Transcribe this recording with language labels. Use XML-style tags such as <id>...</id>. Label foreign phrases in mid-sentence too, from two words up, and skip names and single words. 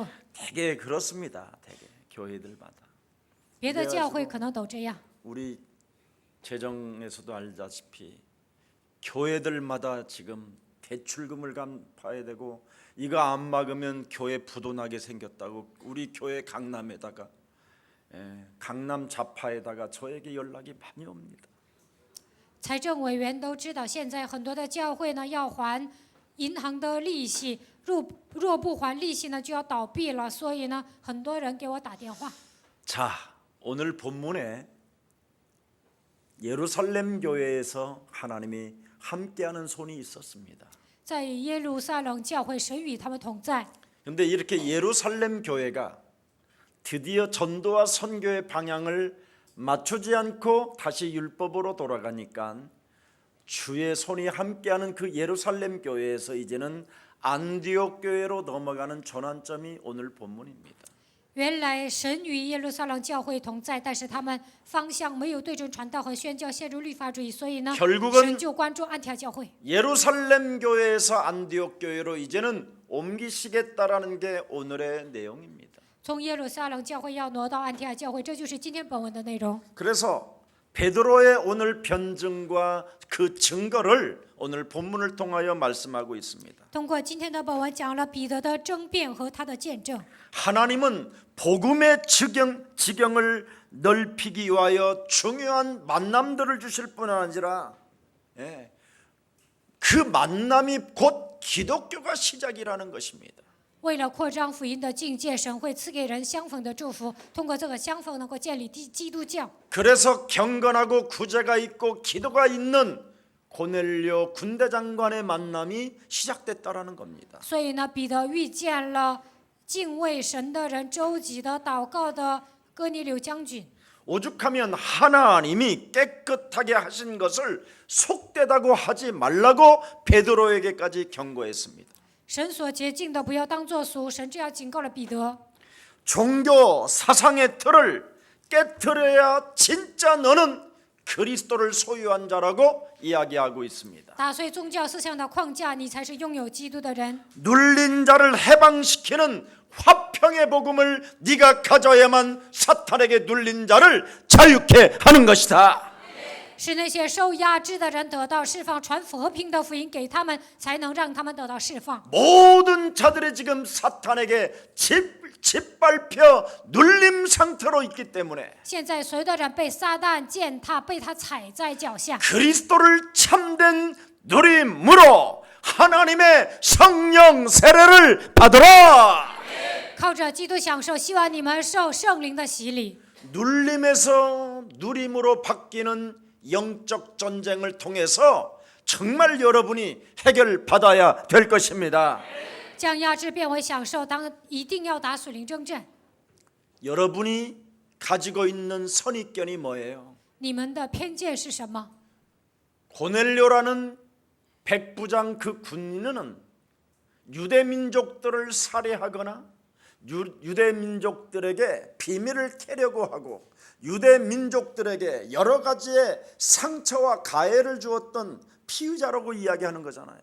<ko>되게 그렇습니다. 되게 교회들마다.</ko> <zh>别的教会可能都这样。</zh> <ko>우리 재정에서도 알다시피 교회들마다 지금 대출금을 갚아야 되고 이거 안 막으면 교회 부도나게 생겼다고 우리 교회 강남에다가 강남 좌파에다가 저에게 연락이 많이 옵니다.</ko> <zh>财政委员都知道，现在很多的教会呢要还银行的利息，若不还利息呢就要倒闭了，所以呢很多人给我打电话。</zh> <ko>자, 오늘 본문에 예루살렘 교회에서 하나님이 함께하는 손이 있었습니다.</ko> <zh>在耶路撒冷教会，神与他们同在。</zh> <ko>그런데 이렇게 예루살렘 교회가 드디어 전도와 선교의 방향을 맞추지 않고 다시 율법으로 돌아가니까 주의 손이 함께하는 그 예루살렘 교회에서 이제는 안디옥 교회로 넘어가는 전환점이 오늘 본문입니다.</ko> <zh>原来神与耶路撒冷教会同在，但是他们方向没有对准传道和宣教，陷入律法主义，所以呢，</zh> <ko>결국은</ko> <zh>神就关注安提阿教会。</zh> <ko>예루살렘 교회에서 안디옥 교회로 이제는 옮기시겠다라는 게 오늘의 내용입니다.</ko> <zh>从耶路撒冷教会要挪到安提阿教会，这就是今天本文的内容。</zh> <ko>그래서 베드로의 오늘 변증과 그 증거를 오늘 본문을 통하여 말씀하고 있습니다.</ko> <zh>通过今天的本文讲了彼得的争辩和他的见证。</zh> <ko>하나님은 복음의 지경을 넓히기 위하여 중요한 만남들을 주실 뿐 아니라 그 만남이 곧 기독교가 시작이라는 것입니다.</ko> <zh>为了扩张福音的境界，神会赐给人相逢的祝福，通过这个相逢能够建立基督教。</zh> <ko>그래서 경건하고 구제가 있고 기도가 있는 고넬료 군대장관의 만남이 시작됐다라는 겁니다.</ko> <zh>所以呢，彼得遇见了敬畏神的人、周急的祷告的哥尼流将军。</zh> <ko>오죽하면 하나님이 깨끗하게 하신 것을 속되다고 하지 말라고 베드로에게까지 경고했습니다.</ko> <zh>神所洁净的不要当作俗，神这样警告了彼得。</zh> <ko>종교 사상의 틀을 깨트려야 진짜 너는 그리스도를 소유한 자라고 이야기하고 있습니다.</ko> <zh>打碎宗教思想的框架，你才是拥有基督的人。</zh> <ko>눌린 자를 해방시키는 화평의 복음을 네가 가져야만 사탄에게 눌린 자를 자유케 하는 것이다.</ko> <zh>是那些受压制的人得到释放，传和平的福音给他们，才能让他们得到释放。</zh> <ko>모든 자들이 지금 사탄에게 짓밟혀 눌림 상태로 있기 때문에</ko> <zh>现在所有的人被撒旦践踏，被他踩在脚下。</zh> <ko>그리스도를 참된 누림으로 하나님의 성령 세례를 받으라.</ko> <zh>靠着基督享受，希望你们受圣灵的洗礼。</zh> <ko>눌림에서 누림으로 바뀌는 영적 전쟁을 통해서 정말 여러분이 해결받아야 될 것입니다.</ko> <zh>将压制变为享受，一定要打属灵征战。</zh> <ko>여러분이 가지고 있는 선입견이 뭐예요?</ko> <zh>你们的偏见是什么？</zh> <ko>고넬료라는 백부장 그 군인은 유대 민족들을 살해하거나 유대 민족들에게 비밀을 캐려고 하고 유대 민족들에게 여러 가지의 상처와 가해를 주었던 피의자라고 이야기하는 거잖아요.</ko>